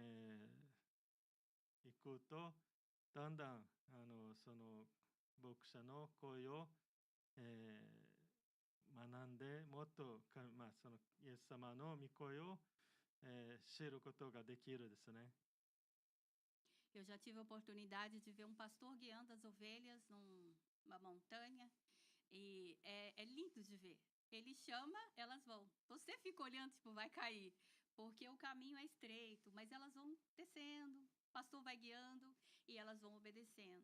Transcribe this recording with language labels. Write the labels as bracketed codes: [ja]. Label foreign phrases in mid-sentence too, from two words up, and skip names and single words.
[ja] 行くとだんだんその牧者の声を、学んでもっとそのイエス様の御声を、知ることができるですね。 [pt] Eu já tive a oportunidade de ver um pastor guiando as ovelhas numa montanha e é lindo de ver. Ele chama, elas vão. Você fica olhando, tipo, vai cair, porque o caminho é estreito, mas elas vão descendo, o pastor vai guiando e elas vão obedecendo.